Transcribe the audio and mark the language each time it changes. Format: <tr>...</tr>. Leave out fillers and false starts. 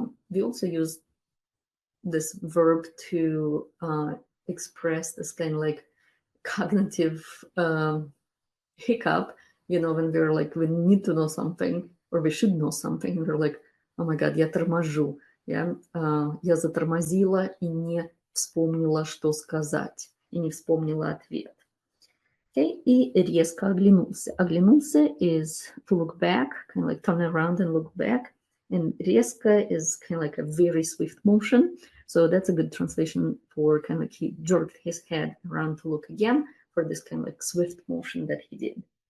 <en>We also use this verb to express this kind of like cognitive hiccup, when we're like, we need to know something or we should know something, and we're like, oh my god,</en> <ru>я торможу,</ru> <en>yeah?</en> <ru>Я затормозила и не вспомнила, что сказать, и не вспомнила ответ.</ru> <en>Okay,</en> <ru>и резко оглянулся.</ru> <en>Оглянулся is to look back, kind of like turn around and look back. And резко is kind of like a very swift motion. So that's a good translation for kind of like he jerked his head around to look again, for this kind of like swift motion that he did.</en>